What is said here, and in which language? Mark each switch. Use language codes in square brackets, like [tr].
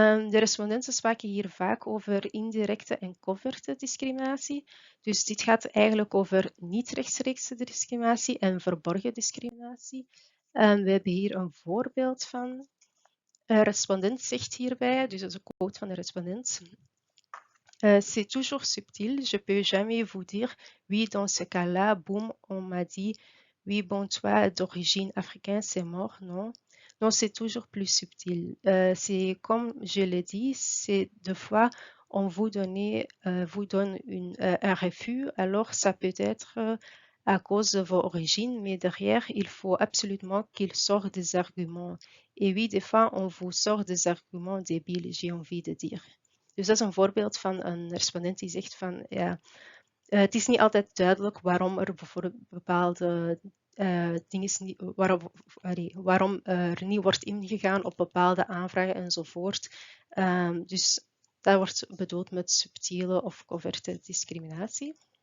[nl] De respondenten spraken hier vaak over indirecte en coverte discriminatie. Dus dit gaat eigenlijk over niet-rechtstreekse discriminatie en verborgen discriminatie. We hebben hier een voorbeeld van. Een respondent zegt hierbij, dus dat is een quote van de respondent. [fr] C'est toujours subtil, je peux jamais vous dire, oui, dans ce cas-là, boum, on m'a dit, oui, bon, toi, d'origine africaine, c'est mort, non. Non, c'est toujours plus subtil. C'est comme je l'ai dit, c'est deux fois, on vous donne un refus, alors ça peut être à cause de vos origines, mais derrière, il faut absolument qu'il sorte des arguments. Et oui, des fois, on vous sort des arguments débiles, j'ai envie de dire. [nl] Dus dat is een voorbeeld van een respondent die zegt van, ja, het is niet altijd duidelijk waarom er bijvoorbeeld bepaalde dingen niet, waarom er niet wordt ingegaan op bepaalde aanvragen enzovoort. Dus dat wordt bedoeld met subtiele of coverte discriminatie.